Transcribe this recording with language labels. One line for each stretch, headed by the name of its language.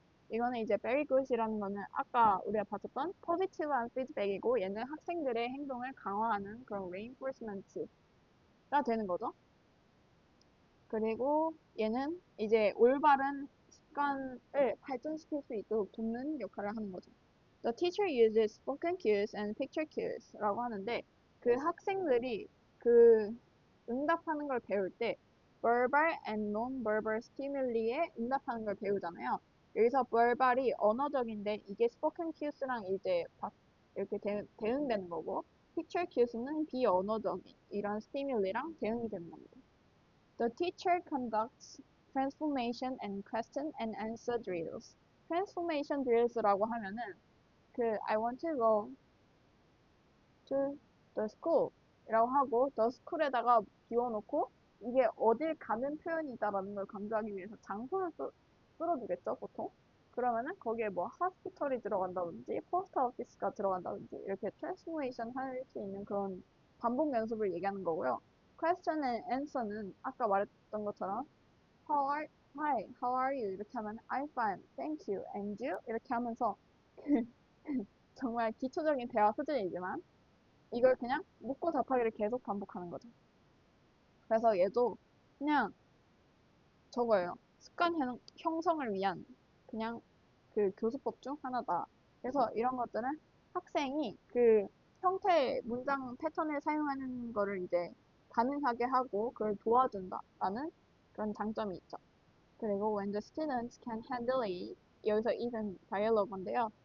Korean: 이거는 이제 very good이라는 거는 아까 우리가 봤었던 positive한 피드백이고 얘는 학생들의 행동을 강화하는 그런 reinforcement가 되는 거죠. 그리고 얘는 이제 올바른 습관을 발전시킬 수 있도록 돕는 역할을 하는 거죠.
English: The teacher uses spoken cues and picture cues
Korean: 라고 하는데 그 학생들이 그 응답하는 걸 배울 때 verbal and non-verbal stimul이에 응답하는 걸 배우잖아요. 여기서 verbal이 언어적인데 이게 spoken cues랑 이제 이렇게 대응되는 거고 picture cues는 비언어적인 이런 스티뮬리랑 대응이 되는 겁니다.
English: The teacher conducts transformation and question and answer drills.
Korean: transformation drills라고 하면은
English: I want to go to the school
Korean: 이라고 하고 the school에다가 비워놓고 이게 어딜 가는 표현이다라는 걸 강조하기 위해서 장소를 쓸어주겠죠, 보통. 그러면은 거기에 뭐 hospital이 들어간다든지 post office가 들어간다든지 이렇게 transformation 할 수 있는 그런 반복 연습을 얘기하는 거고요.
English: question and answer는
Korean: 아까 말했던 것처럼
English: hi, how are you? 이렇게 하면 I'm fine, thank you, and you?
Korean: 이렇게 하면서 정말 기초적인 대화 수준이지만 이걸 그냥 묻고 답하기를 계속 반복하는 거죠. 그래서 얘도 그냥 저거예요. 습관 형성을 위한 그냥 교수법 중 하나다. 그래서 이런 것들은 학생이 형태의 문장 패턴을 사용하는 거를 이제 가능하게 하고 그걸 도와준다라는 그런 장점이 있죠. 그리고
English: when the students can handle it,
Korean: 여기서 even dialogue인데요.